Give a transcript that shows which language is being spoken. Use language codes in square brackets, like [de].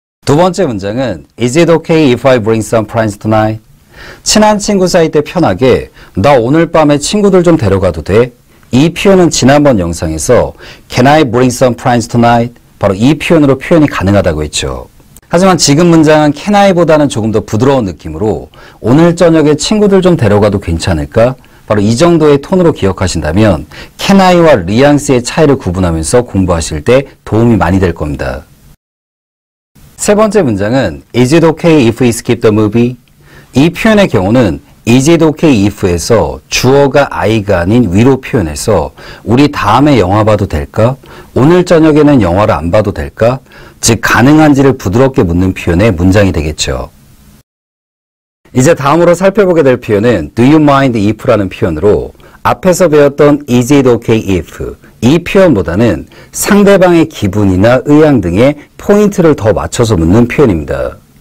[ko] 두 번째 문장은 [en] Is it okay if I bring some friends tonight? [ko] 친한 친구 사이 때 편하게 나 오늘 밤에 친구들 좀 데려가도 돼? 이 표현은 지난번 영상에서 [en] Can I bring some friends tonight? [ko] 바로 이 표현으로 표현이 가능하다고 했죠. 하지만 지금 문장은 Can I보다는 조금 더 부드러운 느낌으로 오늘 저녁에 친구들 좀 데려가도 괜찮을까? 바로 이 정도의 톤으로 기억하신다면 Can I와 뉘앙스의 차이를 구분하면서 공부하실 때 도움이 많이 될 겁니다. 세 번째 문장은 [en] Is it okay if we skip the movie? [ko] 이 표현의 경우는 Is it okay if에서 주어가 I가 아닌 위로 표현해서 우리 다음에 영화 봐도 될까? 오늘 저녁에는 영화를 안 봐도 될까? 즉 가능한지를 부드럽게 묻는 표현의 문장이 되겠죠. 이제 다음으로 살펴보게 될 표현은 Do you mind if라는 표현으로 앞에서 배웠던 Is it okay if 이 표현보다는 상대방의 기분이나 의향 등의 포인트를 더 맞춰서 묻는 표현입니다.